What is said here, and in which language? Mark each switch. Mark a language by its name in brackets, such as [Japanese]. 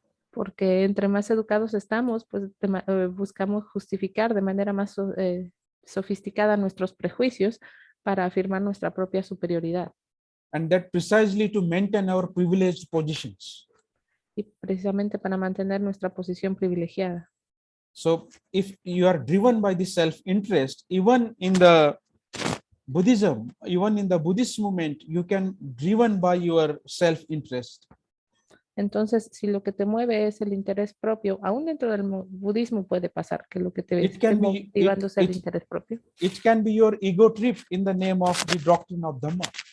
[Spanish] Porque entre más educados estamos, pues buscamos justificar de manera más sofisticada nuestros prejuicios para afirmar nuestra propia superioridad. [English] And that precisely to maintain our privileged positions. [Spanish] Y precisamente para mantener nuestra posición privilegiada. [English] So if you are driven by the self-interest, even in the Buddhism, even in the Buddhist movement, you can driven by your self-interest. [Spanish] Entonces, si lo que te mueve es el interés propio, aún dentro del budismo puede pasar que lo que te esté motivando es el interés propio. [English] It can be your ego trip in the name of the doctrine of Dhamma.